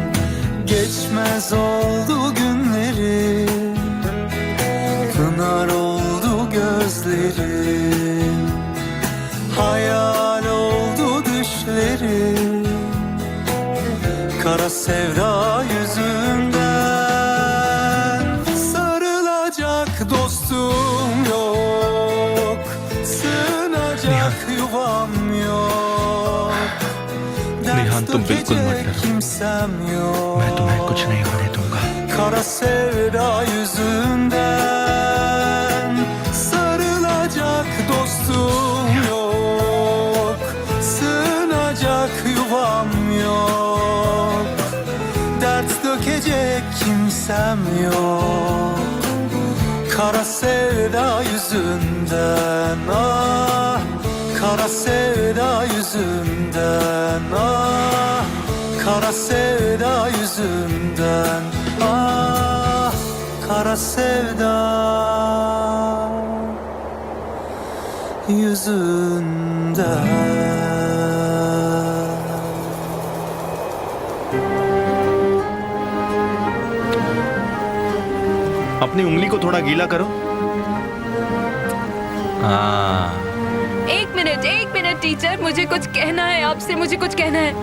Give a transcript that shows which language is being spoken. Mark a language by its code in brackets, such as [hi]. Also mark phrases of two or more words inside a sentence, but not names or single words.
[tr] Geçmez oldu günlerim, pınar oldu gözlerim, hayal oldu düşlerim, kara sevda yüzünden. Sarılacak dostum yok, sığınacak yuvam yok, [hi] नेहान, तुम बिल्कुल मत डरो। [tr] kimsem yok. [hi] मैं तुम्हें कुछ नहीं होने दूंगा। [tr] Kara sevda yüzünden. Sarılacak dostum yok, sığınacak yuvam yok, dert dökecek kimsem yok. Kara sevda yüzünden, ah, kara sevda yüzünden, ah, kara sevda yüzünden, ah, kara sevda yüzünden. [hi] अपनी उंगली को थोड़ा गीला करो। हाँ, एक मिनट टीचर, मुझे कुछ कहना है आपसे, मुझे कुछ कहना है।